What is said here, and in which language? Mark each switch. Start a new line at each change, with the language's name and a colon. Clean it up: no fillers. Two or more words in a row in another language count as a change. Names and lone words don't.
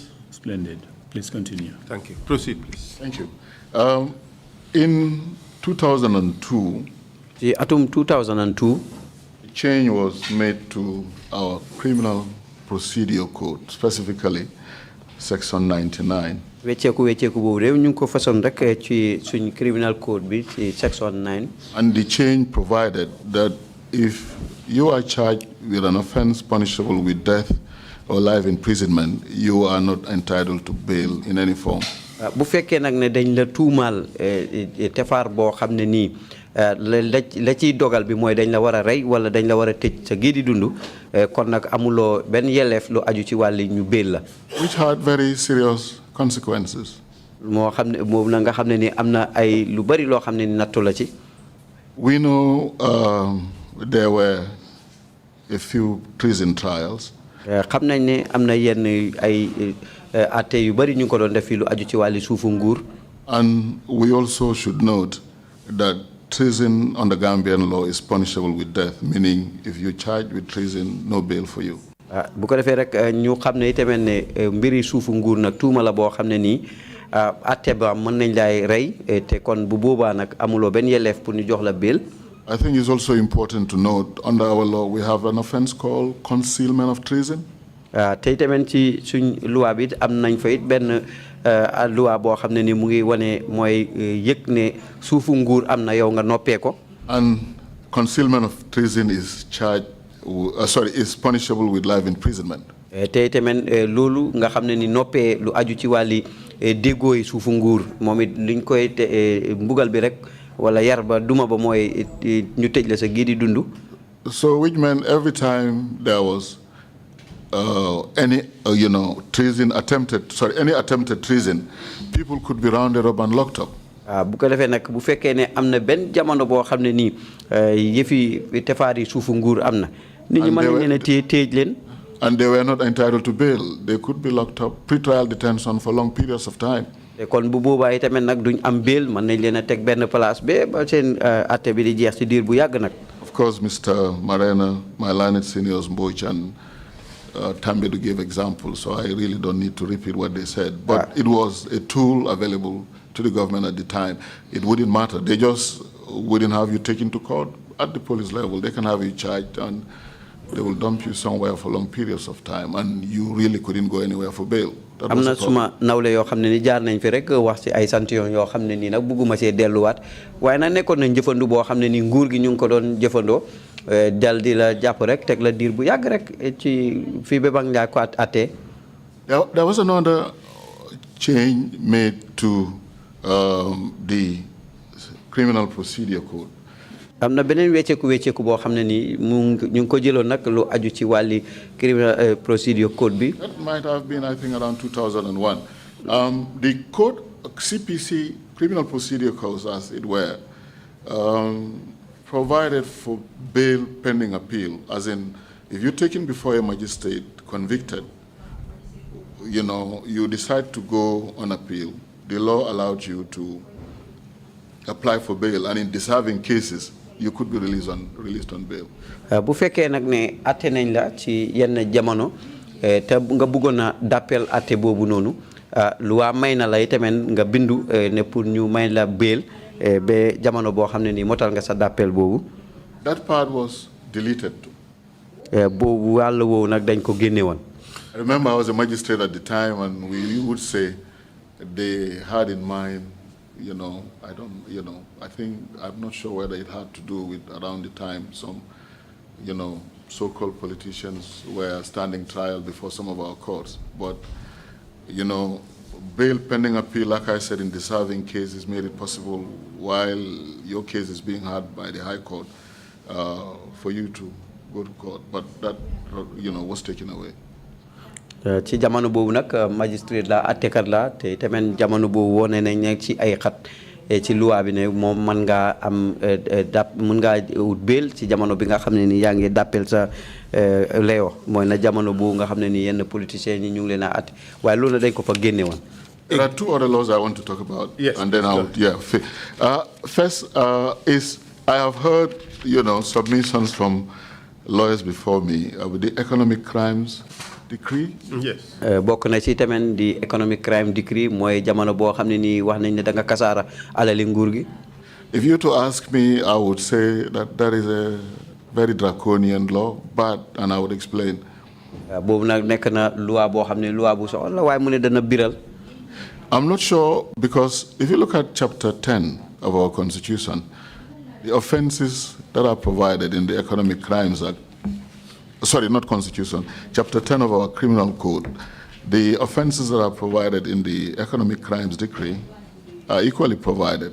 English: Splendid. Please continue. Thank you. Proceed, please. Thank you. In 2002,
Wolof: atum 2002,
English: a change was made to our criminal procedure code, specifically Section 99.
Wolof: wecceeku boobu réew ñu ngi ko façon rek ci
English: criminal code
Wolof: bi ci Section 9.
English: And the change provided that if you are charged with an offense punishable with death or life imprisonment, you are not entitled to bail in any form.
Wolof: bu fekkee nag ne dañ la tuumaal tefaar boo xam ne nii la ciy dogal bi mooy dañ la war a rey wala dañ la war a tëj sa gii di dund kon nag amuloo benn yelleef lu aju ci wàlli ñu bail la.
English: Which had very serious consequences.
Wolof: moo xam ne moom na nga xam ne ni am na ay lu bari loo xam ne ni nattu la ci.
English: We know there were a few treason trials.
Wolof: xam nañ ne am na yenn ay atte yu bari ñu ko doon def fii lu aju ci wàlli suufu nguur.
English: And we also should note that treason under Gambian law is punishable with death, meaning if you're charged with treason, no bail for you.
Wolof: bu ko defee rek ñu xam ne itamit ne mbiri suufu nguur nag tuuma la boo xam ne nii atte ba mën nañ laay rey te kon bu boobaa nag amuloo benn yelleef pour ñu jox la bail.
English: I think it's also important to note under our law we have an offense called concealment of treason.
Wolof: te itamit ci suñ loi bi am nañ fa it benn loi boo xam ne ni mu ngi wane mooy yëg ne suufu nguur am na yow nga noppee ko.
English: And concealment of treason is is punishable with life imprisonment.
Wolof: te itamit loolu nga xam ne ni noppee lu aju ci wàlli déggooy suufu nguur moom it luñ koy mbugal bi rek wala yar ba duma ba mooy ñu tëj la sa gii di dund.
English: So which meant every time there was any treason any attempted treason, people could be rounded up and locked up.
Wolof: bu ko defee nag bu fekkee ne am na benn jamono boo xam ne nii yëfi tefaari suufu nguur am na. nit ñi mën nañ leen a téej leen.
English: And they were not entitled to bail. They could be locked up, pre-trial detention for long periods of time.
Wolof: kon bu boobaa itamit nag duñ am bail mën nañ leen a teg benn place ba seen atte bi di jeex ci diir bu yàgg nag.
English: Of course, Mr. Marena, my learned seniors, Mboj and Tambedu gave examples, so I really don't need to repeat what they said. But it was a tool available to the government at the time. It wouldn't matter. They just wouldn't have you taken to court at the police level. They can have you charged and they will dump you somewhere for long periods of time, and you really couldn't go anywhere for bail.
Wolof: am na suma nawle yoo xam ne ni jaar nañ fi rek wax ci ay sant yoo xam ne nii nag bugguma see delluwaat waaye nag nekkoon nañ jëfandu boo xam ne ni nguur gi ñu ngi ko doon jëfandoo dal di la jàpp rek teg la diir bu yàgg rek ci fii ba bang ngaa ko attee.
English: There was another change made to the criminal procedure code.
Wolof: am na beneen wecceeku boo xam ne nii ñu ngi ko jëloon nag lu aju ci wàlli
English: criminal procedure code
Wolof: bi.
English: That might have been, I think, around 2001. The code, CPC, criminal procedure codes, as it were, provided for bail pending appeal, as in, if you're taken before a magistrate, convicted, you decide to go on appeal, the law allowed you to apply for bail, and in deserving cases, you could be released on bail.
Wolof: bu fekkee nag ne atte nañ la ci yenn jamono te nga bëggoon a d'appel atte boobu noonu loi may na la itamit nga bindu ne pour ñu may la bail ba jamono boo xam ne nii motal nga sa d'appel boobu.
English: That part was deleted.
Wolof: boobu wàll woowu nag dañ ko génne woon.
English: I remember I was a magistrate at the time, and we would say they had in mind, I think, I'm not sure whether it had to do with around the time some, so-called politicians were standing trial before some of our courts. But, bail pending appeal, like I said, in deserving cases made it possible while your case is being heard by the High Court for you to go to court. But that, was taken away.
Wolof: ci jamono boobu nag magistrate la attekat la te tamit jamono boobu wone nañ ne ci ay xat ci loi bi ne moom mën ngaa am mën ngaa ut bail ci jamono bi nga xam ne ni yaa ngi d'appel sa léo mooy na jamono boobu nga xam ne ni yenn politiciens ñi ñu ngi leen a atte waaye loolu dañ ko fa génne woon.
English: There are two other laws I want to talk about. Yes. And then first is I have heard, submissions from lawyers before me with the economic crimes decree. Yes.
Wolof: bokk na ci tamit di
English: economic crime decree
Wolof: mooy jamono boo xam ne nii wax nañ ne da nga kasaara alali nguur gi.
English: If you to ask me, I would say that is a very draconian law, and I would explain.
Wolof: boobu nag nekk na loi boo xam ne loi bu soxla la waaye mu ne dana biral.
English: I'm not sure, because if you look at chapter 10 of our constitution, The offenses that are provided in the Economic Crimes Act, sorry, not Constitution, Chapter 10 of our Criminal Code, the offenses that are provided in the Economic Crimes Decree are equally provided.